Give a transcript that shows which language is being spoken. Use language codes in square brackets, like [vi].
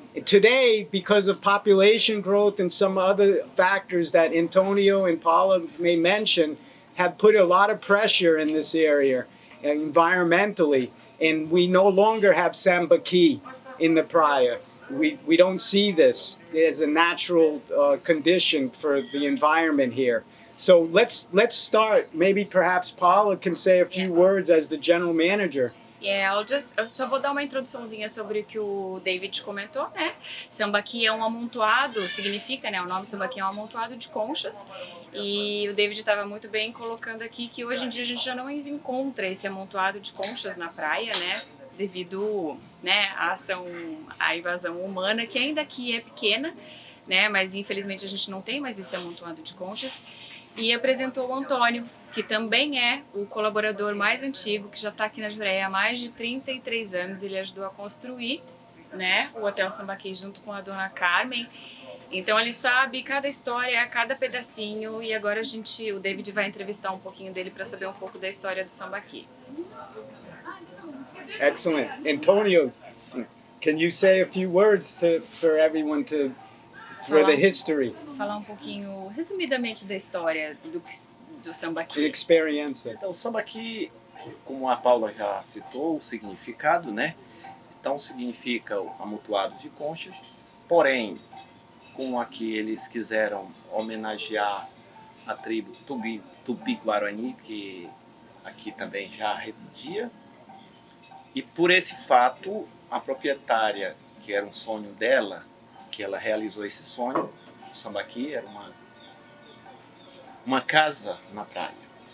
[en] Today, because of population growth and some other factors that Antonio and Paula may mention, have put a lot of pressure in this area environmentally, and we no longer have Sambaqui in the praia. We don't see this as a natural condition for the environment here. So let's start. Maybe perhaps Paula can say a few words as the general manager. [pt] Eu só vou dar uma introduçãozinha sobre o que o David comentou, né? Sambaqui é um amontoado, significa, né? O nome Sambaqui é um amontoado de conchas. E o David estava muito bem colocando aqui que hoje em dia a gente já não encontra esse amontoado de conchas na praia, né? Devido, né, à invasão humana, que ainda aqui é pequena, né? Mas infelizmente a gente não tem mais esse amontoado de conchas. E apresentou o Antônio, que também é o colaborador mais antigo, que já está aqui na Jureia há mais de 33 anos. Ele ajudou a construir, né, o Hotel Sambaqui junto com a dona Carmen. Então ele sabe cada história, cada pedacinho, e agora o David vai entrevistar um pouquinho dele para saber um pouco da história do Sambaqui. [en] Excellent. Antonio, can you say a few words for everyone for the history? [pt] Falar um pouquinho, resumidamente, da história do Sambaqui. [en] The experience. [pt] Então, o Sambaqui, como a Paula já citou, o significado, né? Então, significa amontoado de conchas, porém, como aqui eles quiseram homenagear a tribo Tupi-Guarani, que aqui também já residia, e por esse fato, a proprietária, que era um sonho dela, que ela realizou esse sonho, o Sambaqui era uma casa na praia.